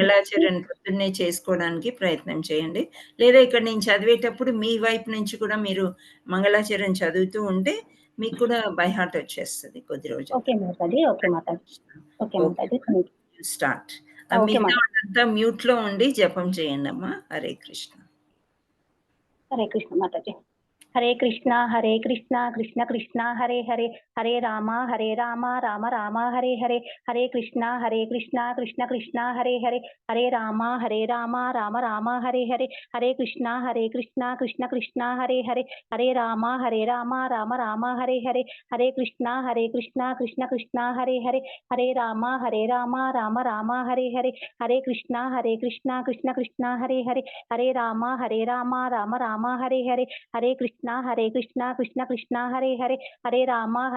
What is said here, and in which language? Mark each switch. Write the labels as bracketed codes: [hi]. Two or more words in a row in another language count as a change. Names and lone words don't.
[te] మంగళాచరణ పొద్దున్నే చేసుకోవడానికి ప్రయత్నం చేయండి. లేదా ఇక్కడ నేను చదివేటప్పుడు మీ వైపు నుంచి కూడా మీరు మంగళాచరణ చదువుతూ ఉంటే మీకు కూడా [en] by heart [te] వచ్చేస్తది కొద్ది ఓకే రోజుల్లో. మాతాజీ ఓకే మాతాజీ ఓకే ఓకే. మాతాజీ థాంక్ [en] you start. [te] ఓకే మిగతా మాతాజీ వాళ్ళంతా మ్యూట్‌లో ఉండి జపం చేయండమ్మా. హరే కృష్ణ. [sa] హరే కృష్ణ మాతాజీ హరే కృష్ణ కృష్ణ కృష్ణ హరే హరే హరే రామ రామ రామ హరే హరే హరే కృష్ణ కృష్ణ కృష్ణ హరే హరే హరే రామ రామ రామ హరే హరే హరే కృష్ణ కృష్ణ కృష్ణ హరే హరే హరే రామ రామ రామ హరే హరే హరే కృష్ణ కృష్ణ కృష్ణ హరే హరే హరే రామ రామ రామ హరే హరే హరే కృష్ణ కృష్ణ కృష్ణ హరే హరే హరే రామ రామ రామ హరే హరే హరే కృష్ణ కృష్ణ కృష్ణ హరే హరే హరే రామ